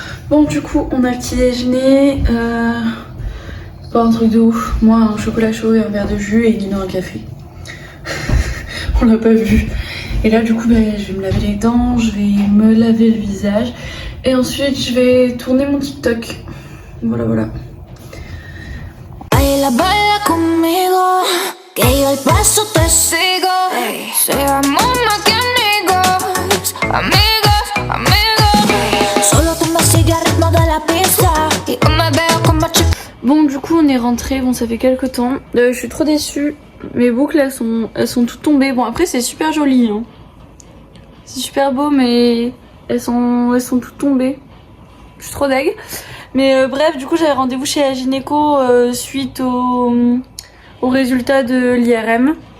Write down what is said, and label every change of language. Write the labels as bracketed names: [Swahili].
[French] Bon, du coup, on a le petit déjeuner. Pas un truc de ouf. Moi, un chocolat chaud et un verre de jus et Nino un café. On l'a pas vu. Et là du coup je vais me laver les dents, je vais me laver le visage et ensuite je vais tourner mon TikTok. Voilà voilà. [Spanish] Baila, baila conmigo, que yo el paso te sigo. Seamos más que amigos, amigos, amigos. Solo tú me sigues al ritmo de la pista y yo me veo como chica. [French] Bon du coup on est rentré, bon ça fait quelques temps. Je suis trop déçue. Mes boucles elles sont toutes tombées. Bon après c'est super joli hein. C'est super beau mais elles sont toutes tombées. Je suis trop deg. Mais bref du coup j'avais rendez-vous chez la gynéco suite au résultat de l'IRM.